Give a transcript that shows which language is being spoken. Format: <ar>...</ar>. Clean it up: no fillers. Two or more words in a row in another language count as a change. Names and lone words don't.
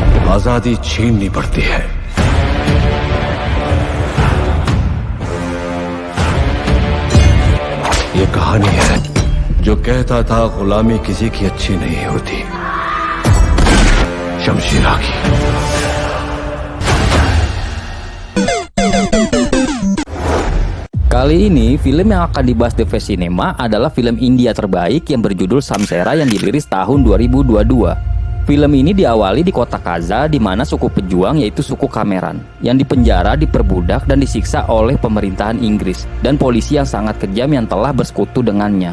<hi>आजादी छीननी पड़ती है। ये कहानी है जो कहता था गुलामी किसी की अच्छी नहीं होती, शमशीरा की।</hi> <id>Kali ini, film yang akan dibahas The Face Cinema adalah film India terbaik yang berjudul Samsera yang dirilis tahun 2022. Film ini diawali di kota Kaza, di mana suku pejuang yaitu suku Kameran yang dipenjara, diperbudak, dan disiksa oleh pemerintahan Inggris dan polisi yang sangat kejam yang telah bersekutu dengannya.</id>